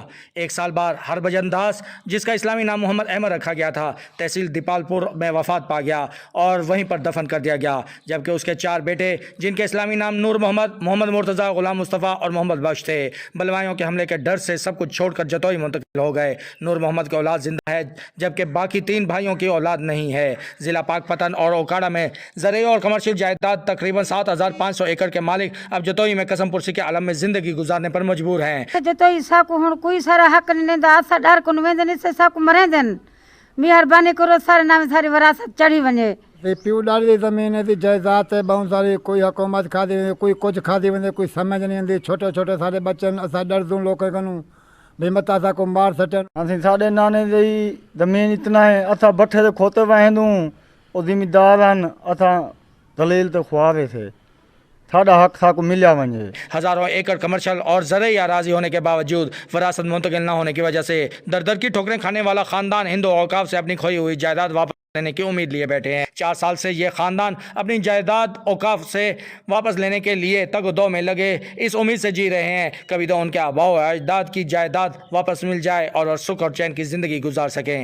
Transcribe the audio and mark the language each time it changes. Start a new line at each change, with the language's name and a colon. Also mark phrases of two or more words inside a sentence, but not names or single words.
Urdu: 1 سال بعد ہربھجن داس، جس کا اسلامی نام محمد احمد رکھا گیا تھا، تحصیل دیپال پور میں وفات پا گیا اور وہیں پر دفن کر دیا گیا، جبکہ اس کے 4 بیٹے جن کے اسلامی نام نور محمد، محمد مرتضیٰ، غلام مصطفیٰ اور محمد بخش تھے، بلوائیوں کے حملے کے ڈر سے سب کچھ چھوڑ کر جتوئی منتقل ہو گئے۔ نور محمد کی اولاد زندہ ہے جبکہ باقی 3 بھائیوں کی اولاد نہیں ہے۔ ضلع پاک پتن اور اوکاڑا میں زرعی اور کمرشل جائیداد تقریباً 7500 ایکڑ کے مالک اب جتوئی میں قسم پرسی کے عالم میں زندگی گزارنے پر مجبور ہیں۔
Saraiki: جتوئی سا کو ہن کوئی سارا حق نہیں دیندا، اسا ڈر کو ویندن سے سا کو مرے دین، مہربانی کرو سارے نام ساری وراثت چڑھی ونے۔ پیو ڈالی زمین ہے جائیداد ہے بہت ساری، کوئی حکومت کھا دی کوئی کچھ کھا دی ونے،
Urdu: کوئی سمجھ نہیں آتی۔
Saraiki: چھوٹے چھوٹے سارے بچن اسا ڈردوں لوگ کنوں بھی مت اسا کو مار سٹن۔ اسی ساڈے نانے دی زمین اتنا ہے، اسا بٹھے تے کھوتے وہندوں او زمیندار ہن، اسا دلیل تے خوارے تھے ساڈا حق ساکوں ملیا ونجے.
Urdu: ہزاروں ایکڑ کمرشل اور ضروری اراضی ہونے کے باوجود وراثت منتقل نہ ہونے کی وجہ سے در در کی ٹھوکریں کھانے والا خاندان ہندو اوقاف سے اپنی کھوئی ہوئی جائیداد واپس لینے کی امید لیے بیٹھے ہیں. 4 سال سے یہ خاندان اپنی جائیداد اوقاف سے واپس لینے کے لیے تگ دو میں لگے اس امید سے جی رہے ہیں کبھی تو ان کے آباؤ اجداد کی جائیداد واپس مل جائے اور سکھ اور چین کی زندگی گزار سکیں.